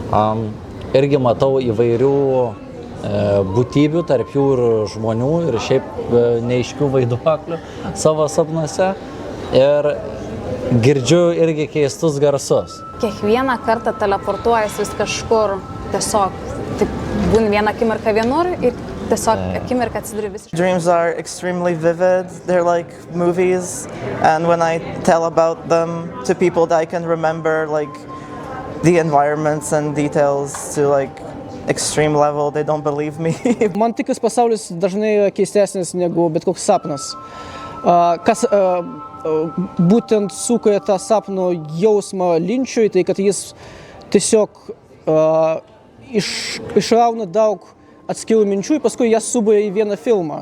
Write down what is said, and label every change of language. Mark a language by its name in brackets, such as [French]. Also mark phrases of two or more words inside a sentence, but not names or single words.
[Lithuanian] Irgi matau įvairių būtybių, tarp jų ir žmonių, ir šiaip neaiškių vaiduoklių savo sapnuose. Ir girdžiu irgi keistus garsus. Kiekvieną kartą teleportuojasi vis kažkur, tiesiog būni vieną akimirką vienur ir tiesiog akimirką atsiduri visiškai. [English] Dreams are extremely vivid, they're like movies, and when I tell about them to people that I can remember like the environments and details to like extreme level, they don't believe me. [Lithuanian] Man tikras pasaulis dažnai keistesnis negu bet koks sapnas. Kas būtent sukuria tą sapno jausmą Linčui, tai kad jis tiesiog išrauna daug atskirų minčių ir paskui jas suburia į vieną filmą.